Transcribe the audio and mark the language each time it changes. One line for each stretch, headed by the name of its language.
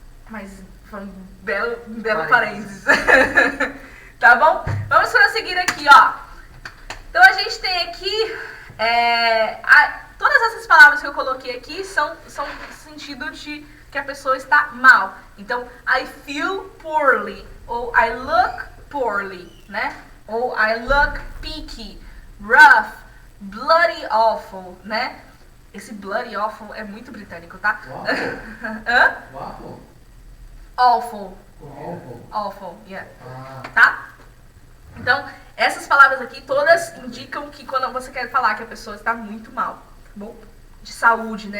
Portuguese: Mas foi um belo parênteses. Tá bom? Vamos prosseguir aqui, ó. Então a gente tem aqui todas essas palavras que eu coloquei aqui são no sentido de que a pessoa está mal. Então,
English: I feel poorly, ou I look poorly, né? Ou I look peaky, rough, bloody awful, né?
Portuguese: Esse bloody awful é muito britânico, tá? Hã?
English: Waffle? Awful. Awful, yeah. Tá?
Portuguese: Então, essas palavras aqui todas indicam que quando você quer falar que a pessoa está muito mal, tá bom? de saúde, né?